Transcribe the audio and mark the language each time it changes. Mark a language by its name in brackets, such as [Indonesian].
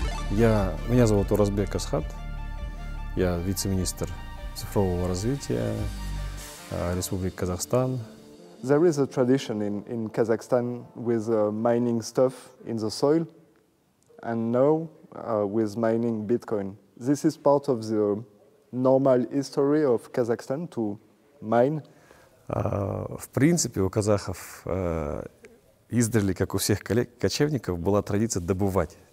[Russian] Меня зовут Уразбек Асхат. Я вице-министр цифрового развития Республики Казахстан. [English] There is a tradition in Kazakhstan with mining stuff in the soil. and now with mining Bitcoin. This is part of the normal history of Kazakhstan to mine. [Russian] В принципе, у казахов издревле, как у всех кочевников, была традиция добывать.